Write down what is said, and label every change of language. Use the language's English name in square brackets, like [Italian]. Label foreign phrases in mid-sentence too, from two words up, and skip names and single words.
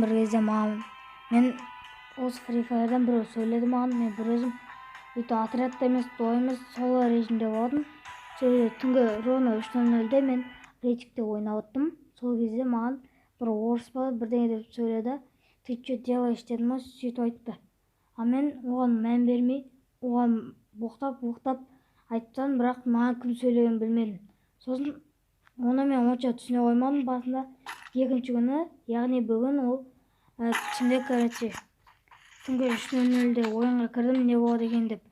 [Kazakh] Бір кезде мен осы Free Fire'дан біреу сөйледі маған, мен бір өзім отрядта емес, ойымыз соло режимде болдым. Түнгі ровно 3:00-де мен рейчикте ойнап жаттым. Сол кезде маған бір орыс бала бірдеңе деп сөйледі. [Russian] Ты что делаешь [Kazakh] дедім, сөйтіп айтты. А мен оған мән бермей, оған боқтап айтсам, бірақ маған кім сөйлегенін білмедім. Сосын оны мен онша түсіне қоймадым басында. Екінші күні, яғни бүгін ол түсінде короче түнгі 3:00-де ойынға кірдім, не болады екен деп.